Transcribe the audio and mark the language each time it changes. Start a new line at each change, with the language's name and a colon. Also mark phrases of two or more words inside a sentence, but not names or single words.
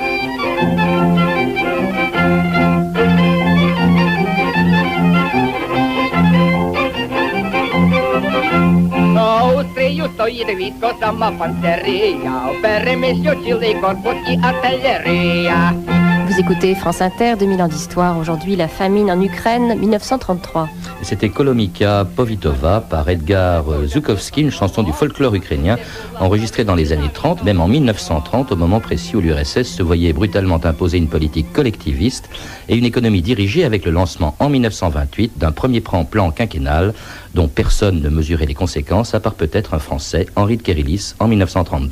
Ukrainian: У стрію стоїть військо, сама панцерія, у переміщу цілий корпус і артилерія.
French: Vous écoutez France Inter, 2000 ans d'histoire. Aujourd'hui, la famine en Ukraine, 1933. C'était Kolomika Povitova par Edgar Zhukovsky, une chanson du folklore ukrainien enregistrée dans les années 30, même en 1930, au moment précis où l'URSS se voyait brutalement imposer une politique collectiviste et une économie dirigée avec le lancement en 1928 d'un premier plan quinquennal dont personne ne mesurait les conséquences, à part peut-être un Français, Henri de Kérillis, en 1932.